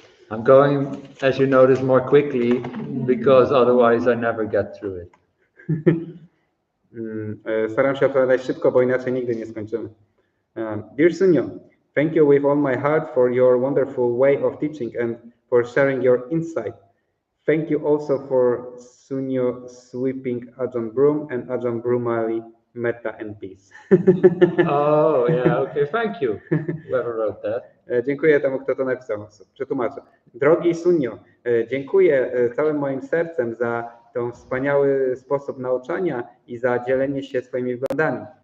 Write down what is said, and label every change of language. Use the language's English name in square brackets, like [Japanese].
[English] I'm going, as you notice, more quickly because otherwise I never get through it. [Polish] Staram się odpowiadać szybko, bo inaczej nigdy nie skończymy. [English] Dear Sunyo, thank you with all my heart for your wonderful way of teaching and for sharing your insight. Thank you also for Sunyo sweeping Ajahn Brahm and Ajahn Brahmali Metta and Peace. Oh, yeah, okay, thank you, whoever wrote that. [Polish] Dziękuję temu, kto to napisał. Przetłumaczę. Drogi Sunyo, dziękuję całym moim sercem za ten wspaniały sposób nauczania i za dzielenie się swoimi wglądami.